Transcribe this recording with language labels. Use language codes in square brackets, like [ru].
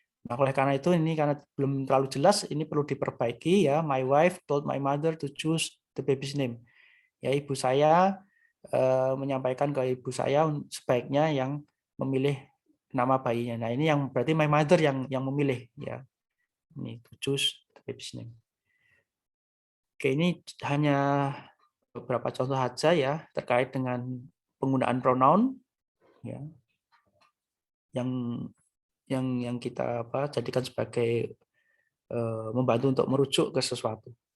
[id] Nah, oleh karena itu ini karena belum terlalu jelas ini perlu diperbaiki ya. [en] My wife told my mother to choose the baby's name. [id] Ya, ibu saya menyampaikan ke ibu saya sebaiknya yang memilih nama bayinya. Nah, ini yang berarti [en] my mother [id] yang memilih ya. Ini [en] to choose the baby's name. [id] Oke, ini hanya beberapa contoh saja ya terkait dengan penggunaan pronoun ya yang kita jadikan sebagai membantu untuk merujuk ke sesuatu.